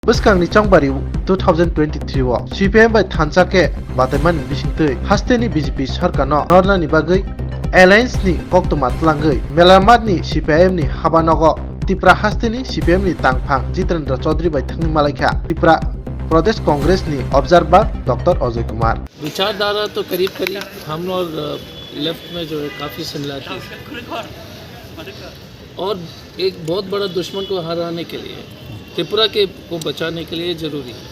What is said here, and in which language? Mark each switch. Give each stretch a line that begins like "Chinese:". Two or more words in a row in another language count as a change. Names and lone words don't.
Kok Borok: Buskang ni Changbari 2023 wo CPM bai thanchake bataiman bisingtui hasteni BJP sarkar no norna ni bagai alliance ni koktoma tlangai melamat ni CPM ni habanogo Tripura hasteni CPM ni tangphang Jitendra Chaudhary bai thangni malaikha Tripura
Hindi: प्रदेश कांग्रेस ने ऑब्जर्वर डॉक्टर अजय कुमार। विचारधारा तो करीब करीब हम और लेफ्ट में जो है काफ़ी सिमिलरिटी और एक बहुत बड़ा दुश्मन को हराने के लिए त्रिपुरा को बचाने के लिए ज़रूरी है।